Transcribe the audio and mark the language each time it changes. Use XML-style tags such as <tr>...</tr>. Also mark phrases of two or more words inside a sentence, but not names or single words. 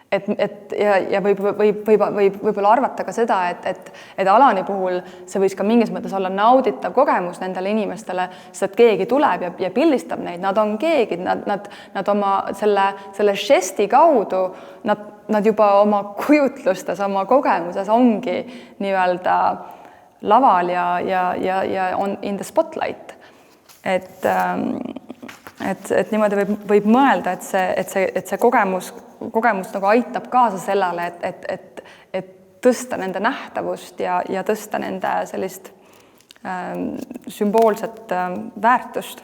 <et>Ja võib-olla arvata ka seda, et Alani puhul see võis ka mingis mõttes olla nauditav kogemus nendele inimestele, sest keegi tuleb ja pildistab neid, nad on keegi, nad oma selle žesti kaudu, nad juba oma kujutlustes, oma kogemuses ongi nii-öelda laval ja on</et> <en>in the spotlight.</en> <et>Et niimoodi võib mõelda, et see kogemus nagu aitab kaasa sellele, et tõsta nende nähtavust ja tõsta nende sellist sümboolset väärtust.</et>